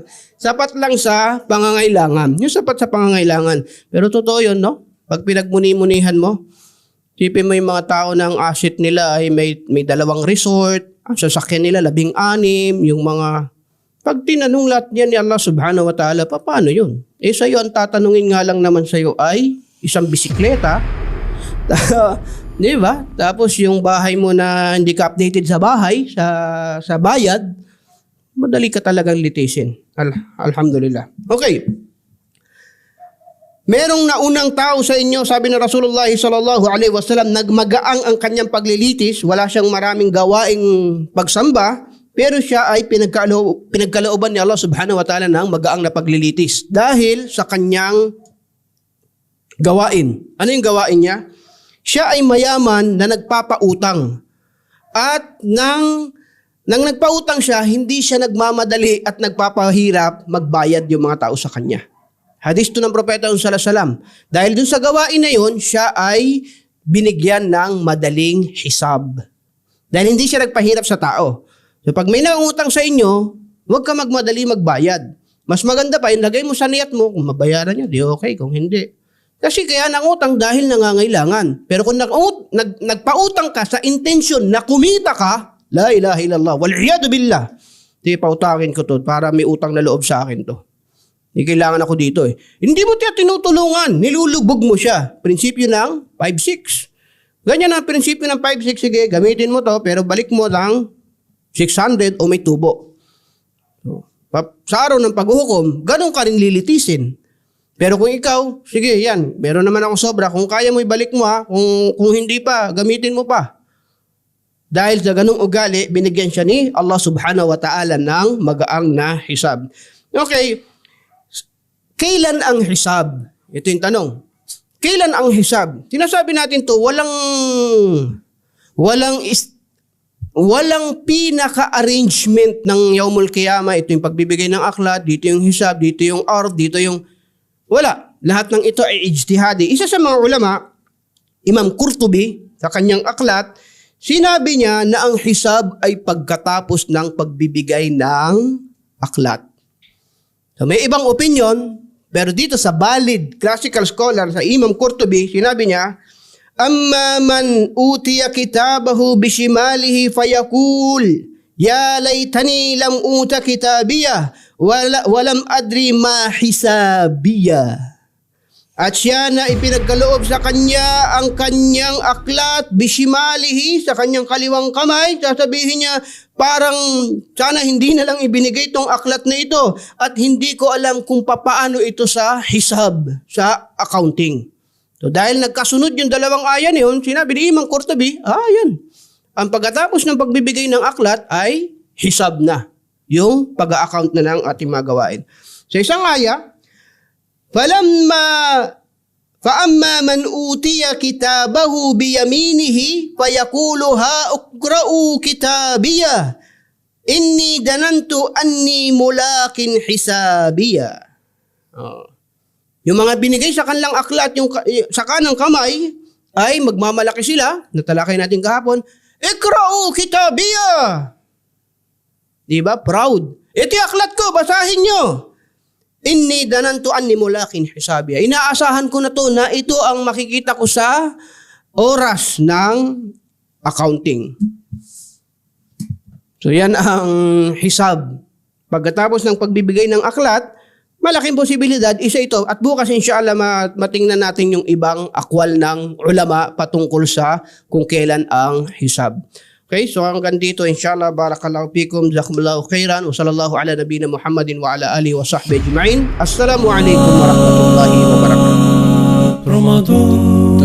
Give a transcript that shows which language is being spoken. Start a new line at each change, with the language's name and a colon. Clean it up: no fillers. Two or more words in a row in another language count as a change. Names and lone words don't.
Filipino: Sapat lang sa pangangailangan. Yung sapat sa pangangailangan. Pero totoo yun, no? Pag pinagmuni-munihan mo, tipin mo yung mga tao na ang asset nila ay may 2 resort, ang sasakyan nila 16, yung mga... Pag tinanong lahat niya ni
Arabic: الله سبحانه وتعالى,
Filipino: paano yun? Sa'yo, ang tatanungin nga lang naman sa'yo ay isang bisikleta, di ba? Tapos yung bahay mo na hindi ka updated sa bahay, sa bayad, madali ka talagang litisin. Alhamdulillah. Okay. Merong naunang tao sa inyo, sabi ng
Arabic: رسول الله صلى الله عليه وسلم,
Filipino: nagmagaang ang kanyang paglilitis, wala siyang maraming gawaing pagsamba, pero siya ay pinagkalooban ni
Arabic: الله سبحانه وتعالى
Filipino: ng magaang na paglilitis dahil sa kanyang gawain. Ano yung gawain niya? Siya ay mayaman na nagpapautang. At nang nagpautang siya, hindi siya nagmamadali at nagpapahirap magbayad yung mga tao sa kanya. Hadis to ng Propeta
Arabic: صلى الله عليه وسلم.
Filipino: Dahil dun sa gawain na yun, siya ay binigyan ng madaling hisab. Dahil hindi siya nagpahirap sa tao. So pag may nangutang sa inyo, huwag ka magmadali magbayad. Mas maganda pa, ilagay mo sa niyat mo, kung mabayaran niya, di okay, kung hindi. Kasi kaya nangutang dahil nangangailangan. Pero kung nagpautang ka sa intensyon na kumita ka,
Arabic: لا إله إلا الله، والعياذ بالله,
Filipino: di pautangin ko to para may utang na loob sa akin to. Di kailangan ako dito eh. Hindi mo tiya tinutulungan, nilulubog mo siya. Prinsipyo ng 5-6. Ganyan ang prinsipyo ng 5-6, sige, gamitin mo to, pero balik mo lang 600 o may tubo. So, sa araw ng paghuhukom, ganun ka rin lilitisin. Pero kung ikaw, sige yan, meron naman akong sobra. Kung kaya mo ibalik mo ha, kung hindi pa, gamitin mo pa. Dahil sa ganung ugali, binigyan siya ni
Arabic: الله سبحانه وتعالى
Filipino: ng magaang na hisab. Okay, kailan ang hisab? Ito yung tanong. Kailan ang hisab? Sinasabi natin to, walang pinaka-arrangement ng
Arabic: يوم القيامة.
Filipino: Ito yung pagbibigay ng aklat, dito yung hisab, dito yung ard, dito yung... Wala. Lahat ng ito ay ijtihadi. Isa sa mga ulama, Imam Qurtubi, sa kanyang aklat, sinabi niya na ang hisab ay pagkatapos ng pagbibigay ng aklat. So may ibang opinion, pero dito sa
English: valid classical scholar
Filipino: sa Imam Qurtubi, sinabi niya,
Arabic: أما من أوتي كتابه بشماله فيقول، يا ليتني لم أوت كتابيه، ولم أدر ما حسابيه.
Filipino: At siya na ipinagkaloob sa kanya ang kanyang aklat bishimalihi, sa kanyang kaliwang kamay, sasabihin niya, parang sana hindi na lang ibinigay itong aklat na ito at hindi ko alam kung papaano ito sa hisab, sa accounting. So dahil nagkasunod yung dalawang aya na yun, sinabi ni Imam Qurtubi, yan. Ang pagkatapos ng pagbibigay ng aklat ay hisab na. Yung pag-account na ng ating mga gawain. Sa isang aya,
Arabic: فَأَمَّا مَنْ أُوتِيَ كِتَابَهُ بِيَمِينِهِ فَيَقُولُ هَا اقْرَءُوا كِتَابِيَهْ إِنِّي دَنَنْتُ أَنِّي مُلَاقٍ حِسَابِيَهْ.
Filipino: Yung mga binigay sa kanilang aklat, yung sa kanang kamay, ay magmamalaki sila, natalakay natin kahapon,
Arabic: اقرؤوا كتابيه.
Filipino: Diba? Proud. Ito yung aklat ko, basahin nyo.
Arabic: إني ظننت أني ملاق حسابيه.
Filipino: Inaasahan ko na to na ito ang makikita ko sa oras ng accounting. So yan ang hisab. Pagkatapos ng pagbibigay ng aklat, malaking posibilidad, isa ito. At bukas inshallah matingnan natin yung ibang akwal ng ulama patungkol sa kung kailan ang hisab. Okay, so hanggang dito
Arabic: inshallah, بارك الله فيكم، جزاكم الله خيرا، وصلى الله على نبينا محمد وعلى آله وصحبه أجمعين. السلام عليكم ورحمة الله وبركاته. Ramadan